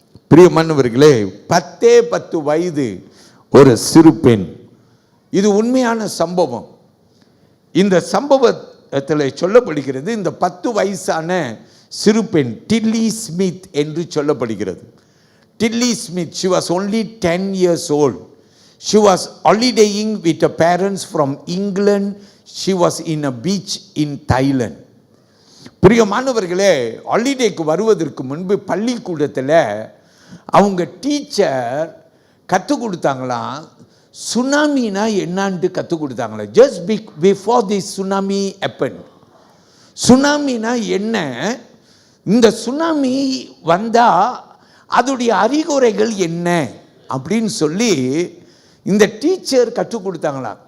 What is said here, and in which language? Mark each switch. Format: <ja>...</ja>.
<ta>பிரியமானவர்களே, 10 வயது ஒரு சிறு பெண். இது உண்மையான சம்பவம். இந்த சம்பவத்தில் சொல்லப்படுகிறது, இந்த 10 வயசான சிறு பெண் டில்லி ஸ்மித் என்று சொல்லப்படுகிறது.</ta> <en>Tilly Smith, she was only 10 years old. She was holidaying with her parents from England. She was in a beach in Thailand.</en> <ta>பிரியமானவர்களே, ஹாலிடேக்கு வருவதற்கு முன்பு பள்ளிக்கூடத்தில் அவங்க டீச்சர் கற்றுக் கொடுத்தாங்களாம், சுனாமினா என்னான்ட்டு கற்றுக் கொடுத்தாங்களா.</ta> <en>Just before the tsunami happen.</en> <ta>சுனாமினா என்ன, இந்த சுனாமி வந்தால் அதோடைய அறிகுறைகள் என்ன அப்படின்னு சொல்லி இந்த டீச்சர் கற்றுக் கொடுத்தாங்களாம்.</ta>